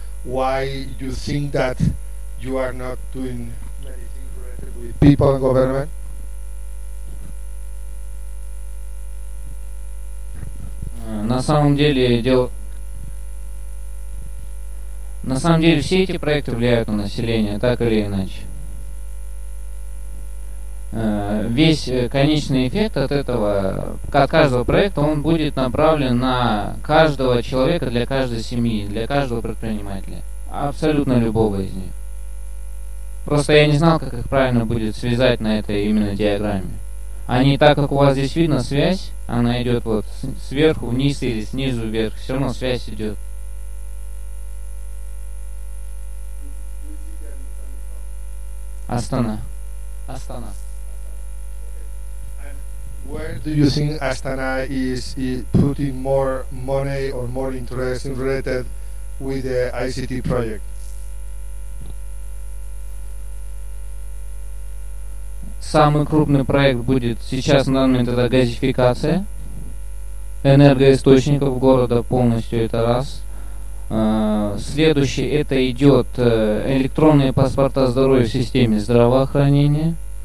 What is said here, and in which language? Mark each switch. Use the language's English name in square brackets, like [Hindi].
[English] why you think that you are not doing many things related with people and government? [Russian] На самом деле все эти проекты влияют на население, так или иначе. Весь конечный эффект от этого, от каждого проекта, он будет направлен на каждого человека, для каждой семьи, для каждого предпринимателя. Абсолютно любого из них. Просто я не знал, как их правильно будет связать на этой именно диаграмме. Они, так как у вас здесь видно связь, она идет вот сверху вниз или снизу вверх, все равно связь идет. Астана. [English] Where do you think Astana is putting more money or more interest related with the ICT project? [Russian] Самый крупный проект будет сейчас на данный момент это газификация энергоисточников города полностью, это раз. Следующий это идет электронные паспорта здоровья в системе здравоохранения.